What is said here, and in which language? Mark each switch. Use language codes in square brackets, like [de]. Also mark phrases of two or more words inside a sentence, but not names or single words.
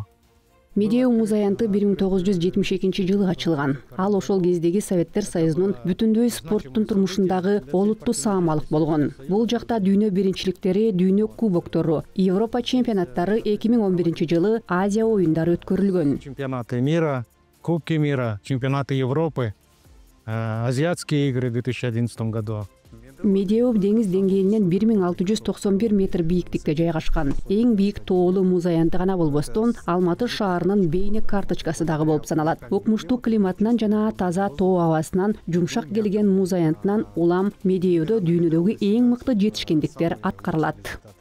[ky] Медеу муз аянты 1972-жылы ачылган. Ал ошол кездеги Советтер Союзунун бүтүндөй спорттун турмушундагы олуттуу саамалык болгон. Бул жакта дүйнө биринчиликтери, дүйнө кубоктору, Европа чемпионаттары 2011-жылы Азия оюндары өткөрүлгөн. [ru] Чемпионаты мира, Кубки мира, чемпионаты Европы, Азиатские игры в 2011 году. [ky] Медеу деңиз деңгээлинен 1691 метр бийиктикте жайгашкан. Эң бийик тоолуу муз аянты гана болбостон, Алматы шаарынын бейне карточкасы дагы болуп саналат. Окмуштуу климатынан жана таза тоо абасынан жумшак келген муз аянтынан улам Медеудө дүйнөдөгү эң мыкты жетишкендиктер аткарылат.